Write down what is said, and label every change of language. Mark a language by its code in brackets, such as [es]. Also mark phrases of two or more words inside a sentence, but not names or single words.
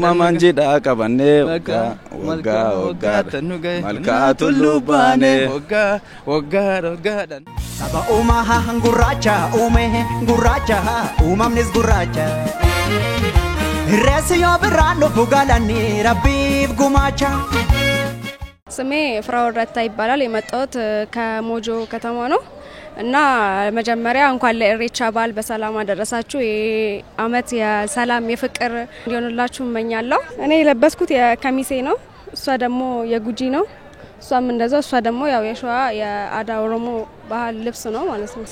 [om] uumaman jidhaa qabannee waggaadhan nu gahe malkaa tulluu baane waggaadhan saba uumaa gurraacha uume gurraacha uumamnis gurraacha irreessi yoo birraan dhufu galanii rabbiif gumaacha. [am] ስሜ ፍራኦል ረታ ይባላል። የመጣሁት ከሞጆ ከተማ ነው እና መጀመሪያ እንኳን ለኢሬቻ በዓል በሰላም አደረሳችሁ። አመት የሰላም የፍቅር እንዲሆንላችሁ እመኛለሁ። እኔ የለበስኩት የከሚሴ ነው፣ እሷ ደግሞ የጉጂ ነው። እሷም እንደዛው፣ እሷ ደግሞ ያው የሸዋ የአዳ ኦሮሞ ባህል ልብስ ነው ማለት ነው።